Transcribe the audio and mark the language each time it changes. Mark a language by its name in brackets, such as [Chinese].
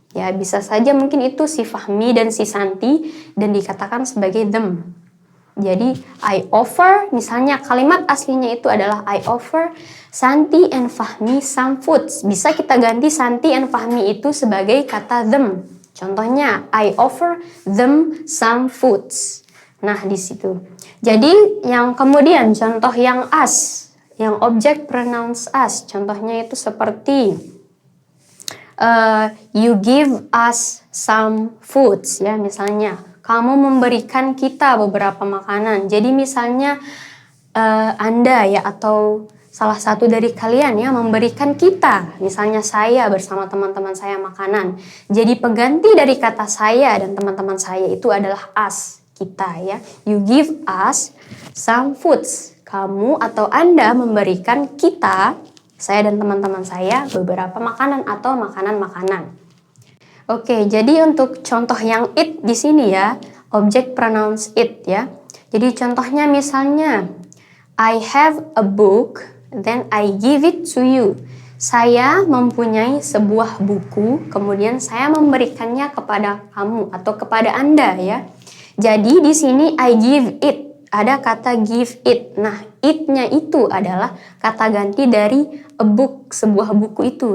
[Indonesian] Ya, bisa saja mungkin itu si Fahmi dan si Santi dan dikatakan sebagai them. [English] Jadi, I offer, [Indonesian] misalnya kalimat aslinya itu adalah [English] I offer Santi and Fahmi some foods. [Indonesian] Bisa kita ganti Santi and Fahmi itu sebagai kata them. Contohnya, [English] I offer them some foods. [Indonesian] Nah, di situ. Jadi, yang kemudian contoh yang as. Yang objek pronouns us, contohnya itu seperti [English] you give us some foods [Indonesian] ya, misalnya kamu memberikan kita beberapa makanan. Jadi misalnya Anda ya atau salah satu dari kalian ya memberikan kita, misalnya saya bersama teman-teman saya makanan. Jadi pengganti dari kata saya dan teman-teman saya itu adalah us, kita ya. [English] You give us some foods. [Indonesian] Kamu atau Anda memberikan kita, saya dan teman-teman saya, beberapa makanan atau makanan-makanan. Oke, jadi untuk contoh yang it di sini ya, objek pronouns it ya. Jadi contohnya misalnya, [English] I have a book, then I give it to you. [Indonesian] Saya mempunyai sebuah buku, kemudian saya memberikannya kepada kamu atau kepada Anda ya. Jadi di sini [English] I give it. [Indonesian] Ada kata give it. Nah, it-nya itu adalah kata ganti dari a book, sebuah buku itu.